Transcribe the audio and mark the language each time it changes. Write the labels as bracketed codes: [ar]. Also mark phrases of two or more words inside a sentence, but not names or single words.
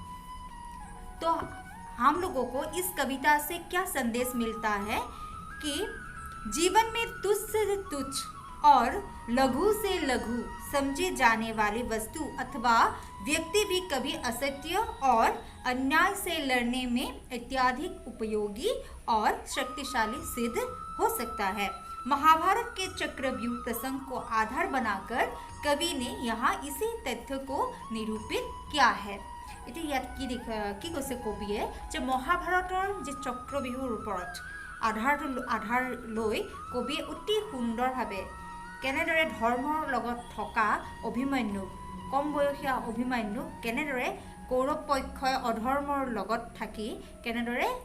[hi] तो हम लोगों को इस कविता से क्या संदेश मिलता है कि जीवन में तुच्छ से तुच्छ और लघु से लघु समझे जाने वाली वस्तु अथवा व्यक्ति भी कभी असत्य और अन्याय से लड़ने में अत्यधिक उपयोगी और शक्तिशाली सिद्ध हो सकता है। महाभारत के चक्रव्यूह प्रसंग को आधार बनाकर कवि ने यहाँ इसी तथ्य को निरूपित किया है। [as] এতিয়া ইয়াত কি কৈছে কবিয়ে যে মহাভাৰতৰ যে চক্ৰব্যূহৰ ওপৰত আধাৰ লৈ কবিয়ে অতি সুন্দৰভাৱে কেনেদৰে ধৰ্মৰ লগত থকা অভিমন্যু কম বয়সীয়া অভিমন্যু কেনেদৰে কৌৰৱ পক্ষই অধৰ্মৰ লগত থাকি কেনেদৰে